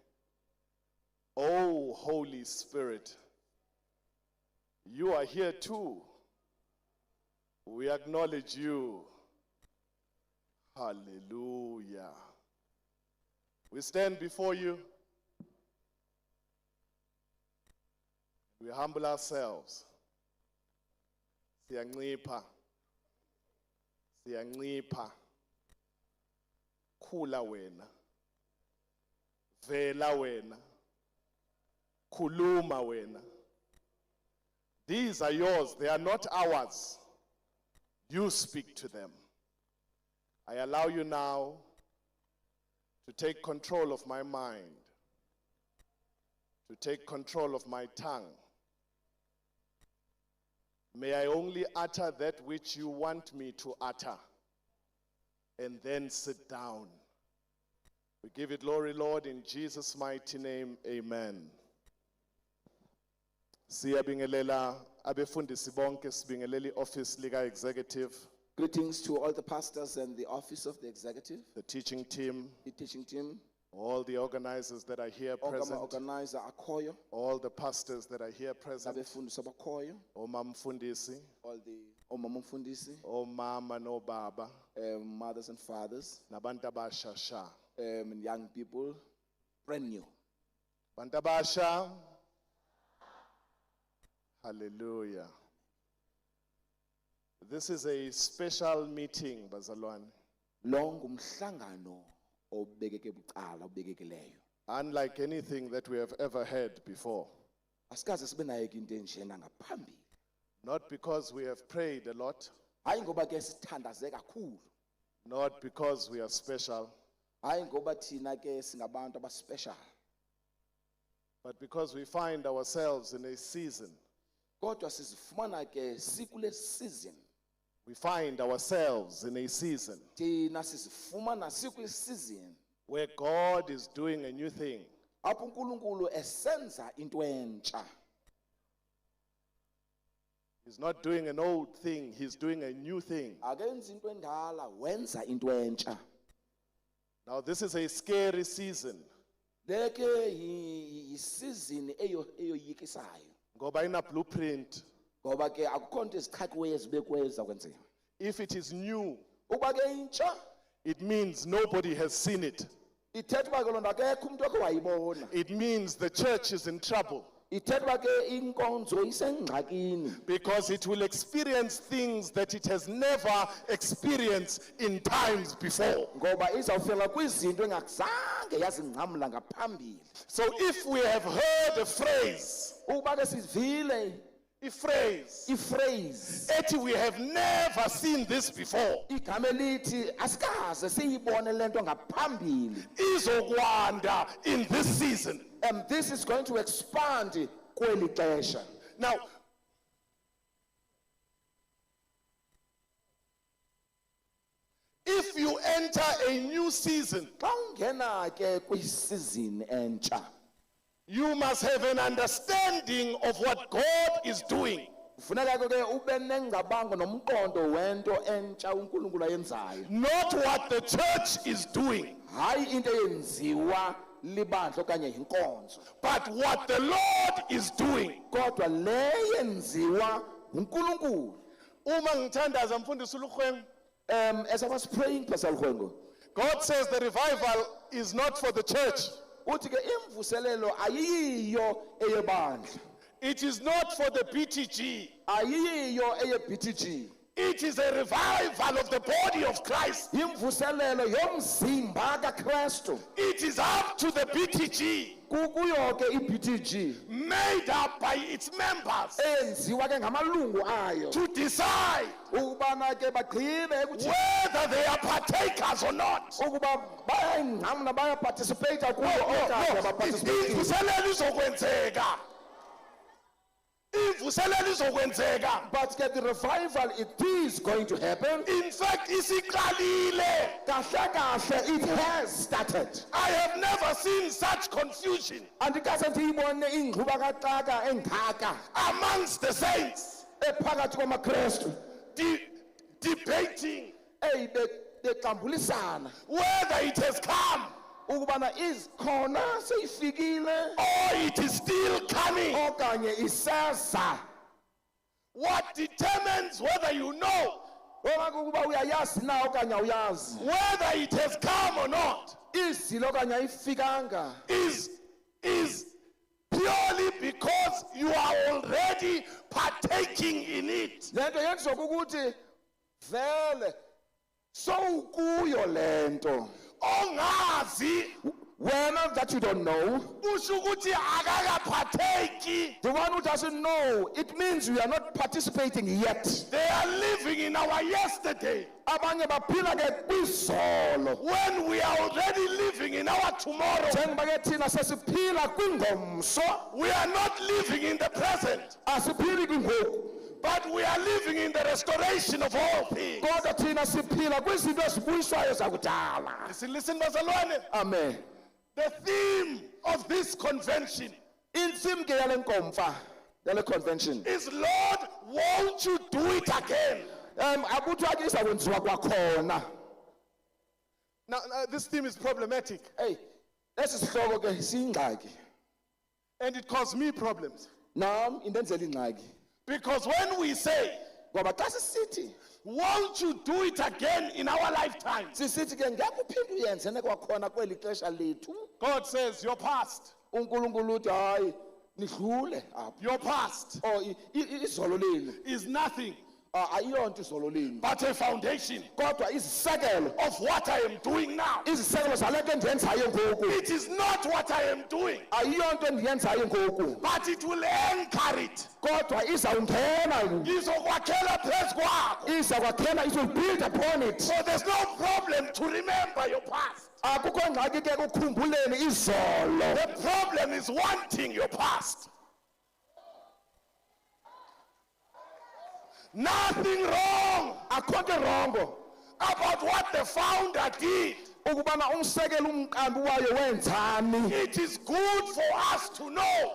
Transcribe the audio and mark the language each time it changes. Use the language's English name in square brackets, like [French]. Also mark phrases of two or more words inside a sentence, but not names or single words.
[English] Oh, Holy Spirit, you are here too. We acknowledge you. Hallelujah. We stand before you. We humble ourselves. [Zulu] Siyancipha. Siyancipha. Khula wena. Vela wena. Khuluma wena. [English] These are yours, they are not ours. You speak to them. I allow you now to take control of my mind, to take control of my tongue. May I only utter that which you want me to utter, and then sit down. We give you glory, Lord, in Jesus' mighty name, amen. [Zulu] Siyabingelela abefundisi bonke, sibingeleli office lika executive, [English] Greetings to all the pastors and the office of the executive, the teaching team, all all the organizers that are here present, [Zulu] organizer akhoyo, [English] all the pastors that are here present, [Zulu] abefundisi abakhoyo, omamfundisi, [English] all the omamumfundisi, [Zulu] omama no baba, [English] mothers and fathers, [Zulu] nabantu abasha sha. [English] and young people, brand new. [Zulu] Bantu abasha. [English] Hallelujah. This is a special meeting, [Xhosa] bazalwane. Lo ngumhlangano obekeke bucala obekekileyo. [English] Unlike anything that we have ever had before. [Xhosa] Asikaze sibe nayo into enjena ngaphambili. [English] Not because we have prayed a lot, [Xhosa] Hayi ngoba ke sithandaze kakhulu. [English] not because we are special, [Xhosa] Hayi ngoba thina ke singabantu abaspecial. [English] but because we find ourselves in a season. [Xhosa] Kodwa sizifumana ke sikule season. [English] We find ourselves in a season [Xhosa] Thina sizifumana sikule season. [English] where God is doing a new thing. [Xhosa] Apho uNkulunkulu esenza into entsha. [English] He's not doing an old thing, he's doing a new thing. [Xhosa] Akenzi into endala, wenza into entsha. [English] Now this is a scary season. [Xhosa] Leke season eyoyikisayo. Ngoba ina blueprint. Ngoba ke akukho into ezichakiweyo ezibekweyo ezakwenziwa. [English] If it is new, [Xhosa] Uba ke intsha, [English] it means nobody has seen it. [Xhosa] ithetha uba ke loo nto akekho umuntu okhe wayibona. [English] It means the church is in trouble. [Xhosa] Ithetha uba ke inkonzo isengxakini. [English] Because it will experience things that it has never experienced in times before. [Xhosa] Ngoba izawufika kwizinto engakuzange yazingcamla ngaphambili. [English] So if we have heard a phrase, [Xhosa] Uba ke sivile ifrase, ethi [English] we have never seen this before, [Xhosa] igama elithi asikaze siyibone lento ngaphambili. [English] izokwanda in this season. And this is going to expand [Xhosa] kweli xesha. [English] Now, if you enter a new season, [Xhosa] Xa ungena ke kwisizini entsha, [English] you must have an understanding of what God is doing. [Xhosa] kufuneka ke ube nengcabango nomqondo wento entsha uNkulunkulu ayenzayo. [English] Not what the church is doing, [Xhosa] Hayi into eyenziwa libandla okanye yinkonzo, [English] but what the Lord is doing. [Xhosa] kodwa le yenziwa uNkulunkulu. [Zulu] Uma ngithandaza mfundisi uLukhweng, [English] As I was praying, Pastor Lwengo, God says the revival is not for the church. [Xhosa] uthi ke imvuselelo ayiyo eyebandla, [English] It is not for the BTG. [Xhosa] ayiyo eye-BTG. [English] It is a revival of the body of Christ. [Xhosa] imvuselelo yomzimba kaKristu. [English] It is up to the BTG, [Xhosa] Kuyo ke iBTG [English] made up by its members, [Xhosa] enziwa ke ngamalungu ayo [English] to decide [Xhosa] ukubana ke bagcine ukuthi [English] whether they are partakers or not. [Xhosa] ukuba bayangqamna bayaparticipate kuyo okanye abaparticipate. [Zulu] Imvuselelo izokwenzeka. Imvuselelo izokwenzeka. [English] But get the revival, it is going to happen. In fact, [Xhosa] isiqalile. Kahle kahle, [English] it has started. I have never seen such confusion [Xhosa] Andikaze ndiyibone ingxubakaxaka engaka [English] amongst the saints, [Xhosa] ephakathi kwamaKristu [English] debating [Xhosa] bexambulisana [English] whether it has come [Xhosa] ukubana ikhona seyifikile [English] or it is still coming. [Xhosa] okanye iseza. [English] What determines whether you know [Xhosa] Ukuba uyayazi na okanye awuyazi [English] whether it has come or not [Xhosa] izilo okanye ayifikanga [English] is purely because you are already partaking in it. [Xhosa] lento yenziwa ukuthi vele sowukuyo lento Ongazi [English] wena that you don't know. [Xhosa] usho ukuthi akakaphatheki. [English] The one who doesn't know, it means we are not participating yet. They are living in our yesterday [Xhosa] Abanye baphila ke kwizolo. [English] when we are already living in our tomorrow. [Xhosa] Njengoba ke thina sesiphila kwingomso, [English] We are not living in the present, [Xhosa] asiphili kwingoku. [English] but we are living in the restoration of all things. [Xhosa] Kodwa thina siphila kwizinto ezibuyiswayo zakudala. [English] Listen, bazalwane. Amen. The theme of this convention [Xhosa] Insim ke yale nkomfa, yale convention. [English] is, Lord, won't you do it again? [Xhosa] Akuthiwa ke izakwenziwa kwakhona. [English] Now, this theme is problematic, [Xhosa] Hey, lesisihloko ke siyingxaki. [English] and it caused me problems. [Xhosa] Nam indenzela ingxaki. [English] Because when we say, [Xhosa] Ngoba xa sisithi, [English] won't you do it again in our lifetime? [Xhosa] sisithi ke ngeke uphinde uyenze nekwakhona kweli xesha lethu. [English] God says, your past, [Xhosa] uNkulunkulu uthi hayi nidlule apha. [English] your past [Xhosa] Oh izolo lenu [English] is nothing [Xhosa] ayiyonto izolo lenu. [English] but a foundation [Xhosa] Kodwa izisekelo [English] of what I am doing now. [Xhosa] izisekelo zale nto endiyenzayo ngoku [English] It is not what I am doing, [Xhosa] ayiyonto endiyenzayo ngoku. [English] but it will anchor it. [Xhosa] Kodwa izawungena [Zulu] Ngizokwakhela phezu kwakho. [Xhosa] iza kwakhela, [English] it will build upon it. So there's no problem to remember your past. [Xhosa] Akukho ngxaki ke ukukhumbuleni izolo. [English] The problem is wanting your past. Nothing wrong [Xhosa] Akho nto rongo [English] about what the founder did. [Xhosa] ukubana umsekelo umqambi wayo wenzani. [English] It is good for us to know,